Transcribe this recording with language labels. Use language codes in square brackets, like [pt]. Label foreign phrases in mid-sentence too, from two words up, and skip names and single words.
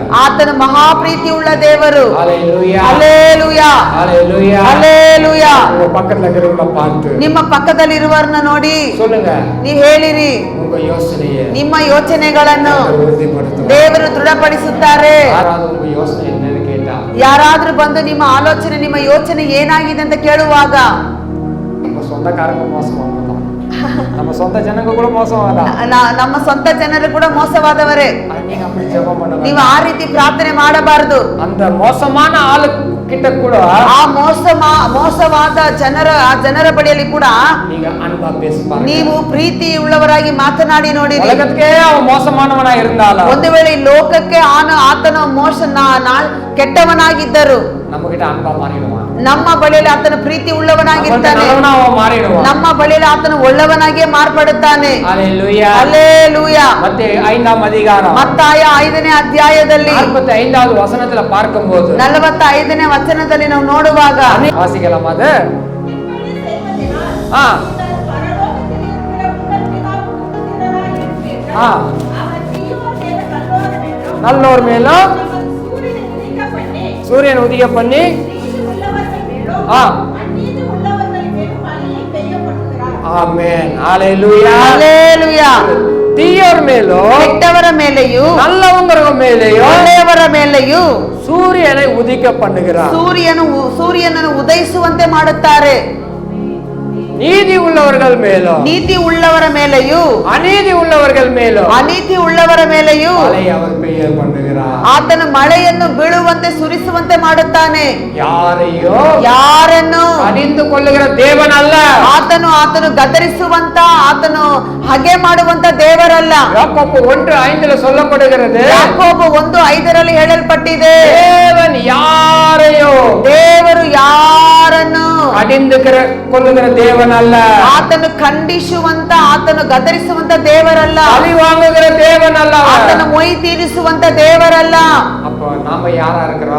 [kn] ಆತನ ಮಹಾಪ್ರೀತಿ ಉಳ್ಳ ದೇವರು. [ta] ஹல்லேலூயா. [kn] ಹಲ್ಲೆಲೂಯಾ. [ta] ஹல்லேலூயா. [kn] ಹಲ್ಲೆಲೂಯಾ. [ta] உங்க பக்கத்துல இருக்கிறவங்கள பார்த்து [kn] ನಿಮ್ಮ ಪಕ್ಕದಲ್ಲಿರುವವರನ್ನ ನೋಡಿ [ta] சொல்லுங்க, [kn] ನೀವು ಹೇಳಿರಿ, [ta] உங்க யோசனையை [kn] ನಿಮ್ಮ ಯೋಚನೆಗಳನ್ನು [ta] உறுதிப்படுத்துவார். [kn] ದೇವರು ದೃಢಪಡಿಸುತ್ತಾರೆ. [ta] யாராவது உங்க யோசனை என்னன்னு கேட்டா, [kn] ಯಾರಾದ್ರೂ ಬಂದು ನಿಮ್ಮ ಆಲೋಚನೆ ನಿಮ್ಮ ಯೋಚನೆ ಏನಾಗಿದೆ ಅಂತ ಕೇಳುವಾಗ [ta] நம்ம சொந்தக்காரங்க மோசமானவங்க, நம்ம சொந்த ஜனங்க கூட மோசமானதா, [kn] ನಮ್ಮ ಸ್ವಂತ ಜನರು ಕೂಡ ಮೋಸವಾದವರೇ. [ta] நீங்க அப்படி ஜெபம் பண்ணுங்க. [kn] ನೀವು ಆ ರೀತಿ ಪ್ರಾರ್ಥನೆ ಮಾಡಬಾರದು. [ta] அந்த மோசமான ஆளு கிட்ட கூட [kn] ಆ ಮೋಸವಾದ ಜನರ ಬಳಿಯಲ್ಲಿ ಕೂಡ [ta] நீங்க அன்பா பேசுவாங்க. [kn] ನೀವು ಪ್ರೀತಿ ಉಳ್ಳವರಾಗಿ ಮಾತನಾಡಿ ನೋಡಿರಿ. [ta] உலகத்துக்கே அவன் மோசமானவனா இருந்தாலும் [kn] ಒಂದು ವೇಳೆ ಈ ಲೋಕಕ್ಕೆ ಆತನ ಕೆಟ್ಟವನಾಗಿದ್ದರು [ta] நம்ம கிட்ட அன்பா மாறிடுவான். [kn] ನಮ್ಮ ಬಳಿಯಲ್ಲಿ ಆತನ ಪ್ರೀತಿ ಉಳ್ಳವನಾಗಿರ್ತಾನೆ. [ta] அவன் மாறிடுவான். [kn] ನಮ್ಮ ಬಳಿಯಲ್ಲಿ ಆತನು ಒಳ್ಳೆಯವನಾಗಿಯೇ ಮಾರ್ಪಡುತ್ತಾನೆ. [ta] ஹalleluya. [kn] ಹಲ್ಲೆಲೂಯಾ. [ta] ಮತ್ತೆ 5ஆம் அதிகாரம் [kn] ಮತ್ತಾಯ 5ನೇ ಅಧ್ಯಾಯದಲ್ಲಿ [ta] 45வது வசனத்துல பார்க்கும்போது [kn] 45ನೇ ವಚನದಲ್ಲಿ ನಾವು ನೋಡುವಾಗ [ta] வாசிக்கலாம் அது. இப்படி செய்வதினால் ஆ. நீங்கள் பரலோகத்தில் இருக்கிற உங்கள் பிதாவுக்கு புத்திரராய் இருப்பீர்கள். ஆ. அவர் தீயோர் மேல் நல்லோர் மேலும் நல்லோர் மேலும் சூரியனை உதிக்க பண்ணி சூரியன் உதிக்க பண்ணி நீதி உள்ளவர்கள் மேலும் ஆ. அநீதி உள்ளவர்கள் மேலும் மழையை பெய்ய பண்ணுகிறார். ஆமென். ஹalleluya. [kn] ಹಲ್ಲೆಲೂಯಾ. [ta] தீயோர் மேலும் [kn] ಕೆಟ್ಟವರ ಮೇಲೆಯೂ [ta] நல்லவங்க மேலேயும் [kn] ಒಳ್ಳೆಯವರ ಮೇಲೆಯೂ [ta] சூரியனை உதிக்க பண்ணுகிறார். [kn] ಸೂರ್ಯನನ್ನು ಉದಯಿಸುವಂತೆ ಮಾಡುತ್ತಾರೆ. [ta] நீதி உள்ளவர்கள் மேலும் [kn] ನೀತಿ ಉಳ್ಳವರ ಮೇಲೆಯೂ [ta] அநீதி உள்ளவர்கள் மேலும் [kn] ಅನೀತಿ ಉಳ್ಳವರ ಮೇಲೆಯೂ [ta] மழை அவர் பெய்ய பண்ணுகிறார். [kn] ಆತನು ಮಳೆಯನ್ನು ಬೀಳುವಂತೆ ಸುರಿಸುವಂತೆ ಮಾಡುತ್ತಾನೆ. [ta] யாரையோ [kn] ಯಾರನ್ನು [ta] அணிந்து கொள்ளுகிற தேவன் அல்ல. [kn] ಆತನು ಗದರಿಸುವಂತ, ಆತನು ಹಗೆ ಮಾಡುವಂತ ದೇವರಲ್ಲ. [ta] யாக்கோபு 1:5 சொல்லப்படுகிறது, [kn] ಯಾಕೋಬ 1:5 ಹೇಳಲ್ಪಟ್ಟಿದೆ, [ta] தேவன் யாரையோ [kn] ದೇವರು ಯಾರನ್ನು [ta] அடிந்து கொள்ளுகிற தேவன் அல்ல. [kn] ಆತನು ಖಂಡಿಸುವಂತ, ಆತನು ಗದರಿಸುವಂತ ದೇವರಲ್ಲ. [ta] பழி வாங்குகிற தேவன் அல்ல. [kn] ಆತನು ಮೊಯ್ ತೀರಿಸುವಂತ ದೇವರಲ್ಲ. [ta] அப்போ நாம யாரா இருக்கிறோம்?